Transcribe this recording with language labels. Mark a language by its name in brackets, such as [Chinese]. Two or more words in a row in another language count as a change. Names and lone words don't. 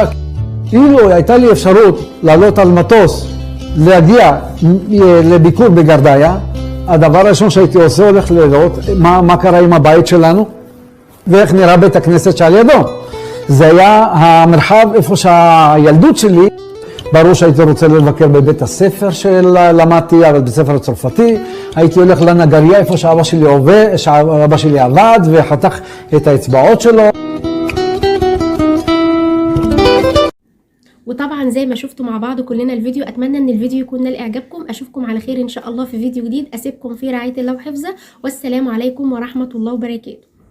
[Hebrew] אילו הייתה לי אפשרות לעלות על מטוס, להגיע לביקור בגרדיה, הדבר הראשון שהייתי עושה הולך לראות מה קרה עם הבית שלנו ואיך נראה בית הכנסת שעל ידו. זה היה המרחב איפה שהילדות שלי, ברור שהייתי רוצה לבקר בבית הספר שלמדתי, אבל בית ספר הצרפתי, הייתי הולך לנגריה איפה שאבא שלי עבד וחתך את האצבעות שלו. [Arabic] وطبعا زي ما شفتوا مع بعض كلنا الفيديو، اتمنى ان الفيديو يكون نال اعجابكم. اشوفكم على خير ان شاء الله في فيديو جديد، اسيبكم في رعاية الله وحفظه، والسلام عليكم ورحمة الله وبركاته.